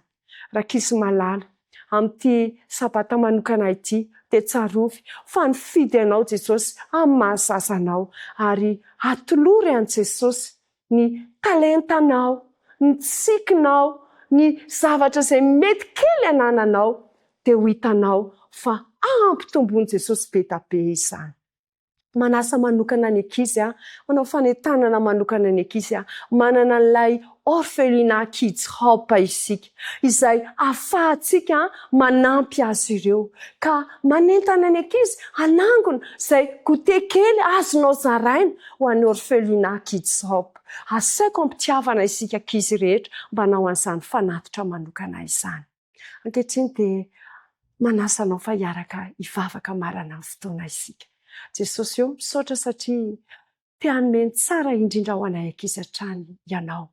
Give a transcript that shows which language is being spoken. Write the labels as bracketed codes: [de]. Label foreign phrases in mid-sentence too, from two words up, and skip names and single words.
[mg] Rakizy malala, amin'ity sabata manokana ity dia tsarovy fa nifidy ianao Jesosy amin'ny mahazazanao, ary atolory an' Jesosy ny talentanao, ny tsikinao, ny zavatra izay mety kely anananao, dia ho hitanao fa ampitomboin' Jesosy be da be izany. Manasa manokana ny ankizy, manao fanentanana manokana ny ankizy, manana n'ilay orphelinat kids help isika, izay ahafahantsika manampy azy ireo, ka manentana ny ankizy anangona izay gote kely azonao zaraina ho an'ny orphelinat kids help. Asaiko ampitiavana isika ankizy rehetra mba hanao an'izany fanatitra manokana izany. Ankehitriny dia manasa anao fa hiaraka hivavaka marana amin'ny fotoana isika. Jesosy eo misaotra satria te hanome tsara indrindra ho anay ankizy hatrany ianao.